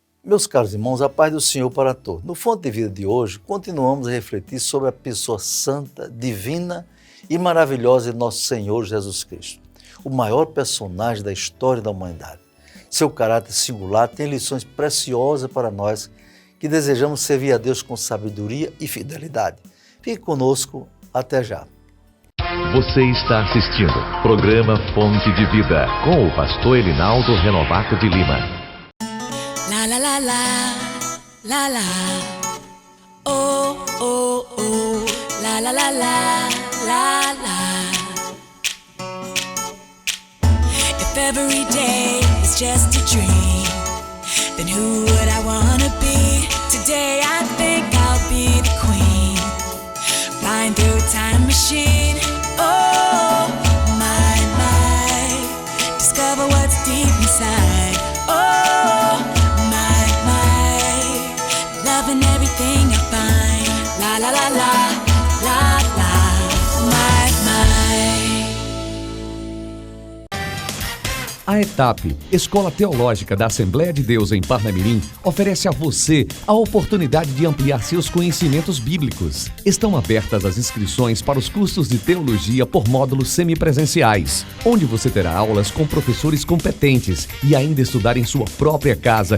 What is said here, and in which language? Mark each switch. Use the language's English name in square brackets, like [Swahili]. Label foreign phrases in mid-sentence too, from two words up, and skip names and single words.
[Portuguese] Meus caros irmãos, a paz do Senhor para todos. No Fonte de Vida de hoje, continuamos a refletir sobre a pessoa santa, divina e maravilhosa de nosso Senhor Jesus Cristo, o maior personagem da história da humanidade. Seu caráter singular tem lições preciosas para nós que desejamos servir a Deus com sabedoria e fidelidade. Fique conosco, até já. Você está assistindo o programa Fonte de Vida com o pastor Elinaldo Renovato de Lima. La la la la, la la, oh oh oh, la la la la, la la. [English] If every day is just a dream, then who would I wanna be? Today I think I'll be the queen, flying through a time machine. Oh my, my, discover what's deep inside. Oh my, my, loving everything I find. La la la la, la la, my, my. [Portuguese] A ETAP, Escola Teológica da Assembleia de Deus em Parnamirim, oferece a você a oportunidade de ampliar seus conhecimentos bíblicos. Estão abertas as inscrições para os cursos de teologia por módulos semipresenciais, onde você terá aulas com professores competentes e ainda estudar em sua própria casa.